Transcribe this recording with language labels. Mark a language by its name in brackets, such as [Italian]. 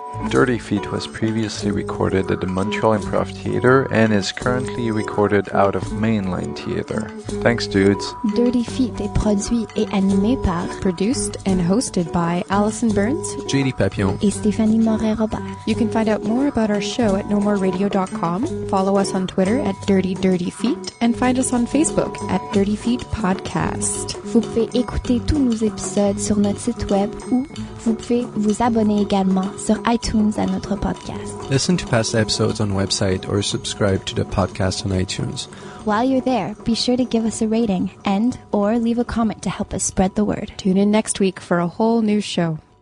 [English] Dirty Feet was previously recorded at the Montreal Improv Theatre and is currently recorded out of Mainline Theatre. Thanks, dudes. [French] Dirty Feet est produit et animé par, [English] produced and hosted by Alison Burns, JD Papillon, [French] et Stéphanie Moret-Robert. [English] You can find out more about our show at nomoreradio.com, follow us on Twitter at Dirty Feet, and find us on Facebook at Dirty Feet Podcast. [French] Vous pouvez écouter tous nos épisodes sur notre site web ou vous pouvez vous abonner également sur iTunes à notre podcast. [English] Listen to past episodes on website or subscribe to the podcast on iTunes. While you're there, be sure to give us a rating and or leave a comment to help us spread the word. Tune in next week for a whole new show.